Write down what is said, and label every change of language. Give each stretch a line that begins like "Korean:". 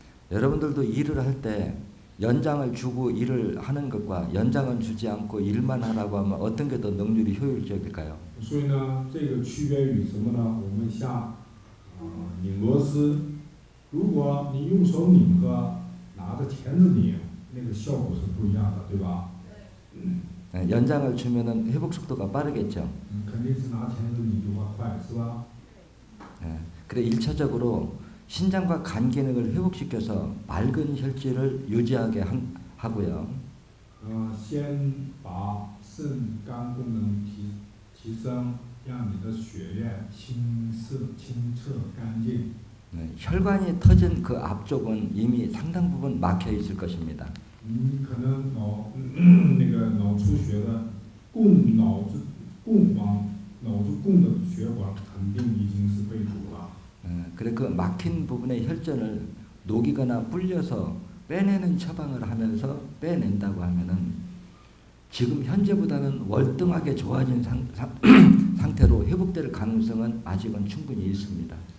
Korean: 여러분들도 일을 할 때 연장을 주고 일을 하는 것과 연장을 주지 않고 일만 하라고 하면 어떤 게 더 능률이 효율적일까요?
Chinese: 所以呢，这个区别于什么呢？我们像拧螺丝，如果你用手拧和拿着钳子拧，那个效果是不一样的，对吧？
Korean: 연장을 주면은 회복 속도가 빠르겠죠.
Chinese: 肯定是拿钳子拧的话快，是吧？
Korean: 그래 1차적으로 신장과 간 기능을 회복시켜서 맑은 혈질을 유지하게 하고요.
Chinese: 先把肾肝功能提升，让你的血液清澈干净。
Korean: 혈관이 터진 그 앞쪽은 이미 상당 부분 막혀 있을 것입니다.
Chinese: 可能脑出血的脑子供的血管肯定已经是被堵了。
Korean: 그래 그 막힌 부분의 혈전을 녹이거나 불려서 빼내는 처방을 하면서 빼낸다고 하면은 지금 현재보다는 월등하게 좋아진 상태로 회복될 가능성은 아직은 충분히 있습니다.